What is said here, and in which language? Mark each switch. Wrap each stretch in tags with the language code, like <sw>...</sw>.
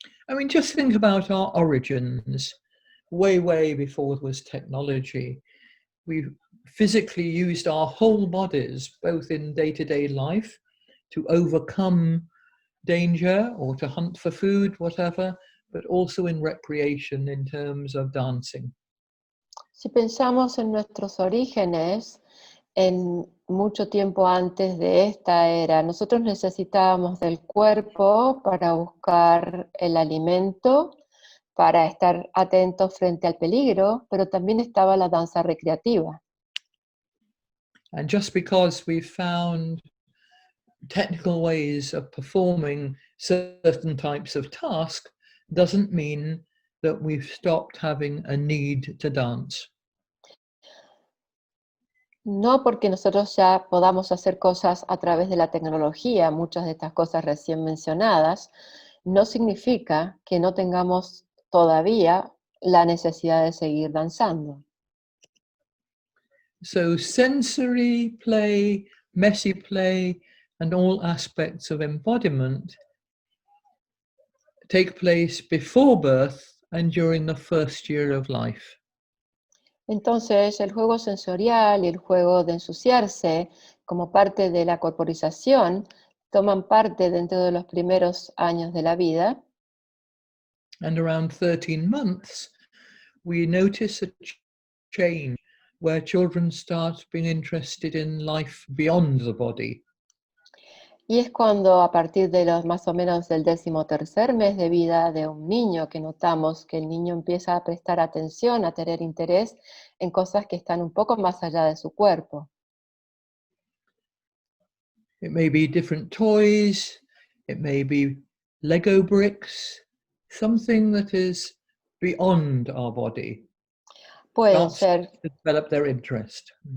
<en>I mean, just think about our origins. Way before there was technology, we physically used our whole bodies, both in day-to-day life, to overcome danger or to hunt for food, whatever, but also in recreation in terms of dancing.</en> <es>Si pensamos en nuestros orígenes, en mucho tiempo antes de esta era, nosotros necesitábamos del cuerpo para buscar el alimento, para estar atentos frente al peligro, pero también estaba la danza recreativa.</es> <en>And just because we found technical ways of performing certain types of tasks doesn't mean that we've stopped having a need to dance.</en> <es>No porque nosotros ya podamos hacer cosas a través de la tecnología, muchas de estas cosas recién mencionadas, no significa que no tengamos todavía la necesidad de seguir danzando.</es> <en>So sensory play, messy play, and all aspects of embodiment take place before birth and during the first year of life.</en> <es>Entonces, el juego sensorial y el juego de ensuciarse, como parte de la corporización, toman parte dentro de los primeros años de la vida.</es> <en>And around 13 months, we notice a change where children start being interested in life beyond the body.</en> <es>Y es cuando a partir de los más o menos del 13º mes de vida de un niño que notamos que el niño empieza a prestar atención, a tener interés en cosas que están un poco más allá de su cuerpo.</es> <en>It may be different toys, it may be Lego bricks, something that is beyond our body.</en> <es>Pueden</es> <en>Starts</en> <es>ser</es> <en>to develop their interest.</en>